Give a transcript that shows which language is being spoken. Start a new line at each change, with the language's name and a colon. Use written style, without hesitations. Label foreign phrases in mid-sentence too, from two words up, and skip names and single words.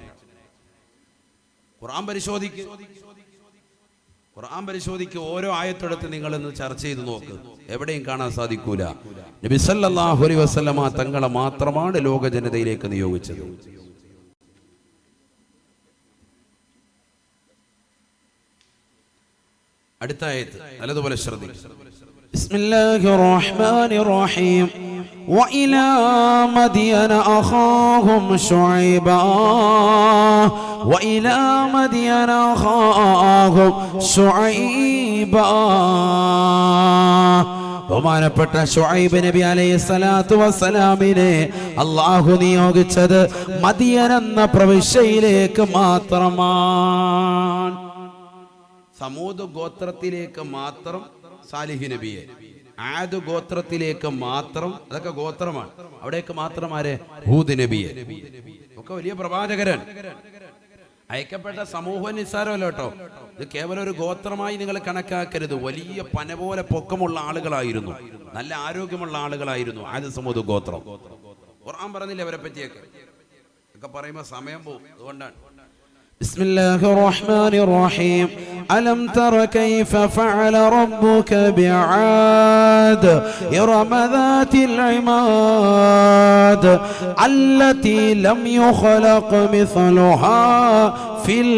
Malayalam: ഖുർആൻ പരിശോധിക്ക് ഓരോ ആയത്തെടുത്ത് നിങ്ങൾ ഇന്ന് ചർച്ച ചെയ്ത് നോക്ക്, എവിടെയും കാണാൻ സാധിക്കൂല നബി
Arabic: صلى الله عليه وسلم
Malayalam: തങ്ങളെ മാത്രമാണ് ലോക ജനതയിലേക്ക് നിയോഗിച്ചത്. അടുത്ത ആയത്ത് നല്ലതുപോലെ ശ്രദ്ധിക്കുക.
Arabic: بسم الله الرحمن الرحيم. وإلى مدين أخاهم شعيبا وإلى مدين أخاهم شعيبا.
Malayalam: ബഹുമാനപ്പെട്ട ശുഐബ് നബി
Arabic: عليه الصلاة والسلام
Malayalam: അല്ലാഹു നിയോഗിച്ചത് മദിയൻ എന്ന പ്രവിശ്യയിലേക്ക് മാത്രമാണ്. സമൂദ് ഗോത്രത്തിലേക്ക് മാത്രം സാലിഹ് നബിയെ, ആദ് ഗോത്രത്തിലേക്ക് മാത്രം, അതൊക്കെ ഗോത്രമാണ്, അവിടേക്ക് മാത്രം ആരെ? ഹൂദ് നബിയെ. ഒക്കെ വലിയ പ്രവാചകരൻ. അയക്കപ്പെട്ട സമൂഹം നിസ്സാരമല്ല കേട്ടോ. ഇത് കേവലം ഒരു ഗോത്രമായി നിങ്ങൾ കണക്കാക്കരുത്. വലിയ പന പോലെ പൊക്കമുള്ള ആളുകളായിരുന്നു, നല്ല ആരോഗ്യമുള്ള ആളുകളായിരുന്നു ആദ് സമൂദ് ഗോത്രം. ഖുർആൻ പറഞ്ഞില്ലേ അവരെ പറ്റിയൊക്കെ? ഒക്കെ പറയുമ്പോൾ സമയം പോകും, അതുകൊണ്ടാണ്.
Arabic: بسم الله الرحمن الرحيم. ألم تر كيف فعل ربك بعاد إرم ذات العماد التي لم يخلق مثلها في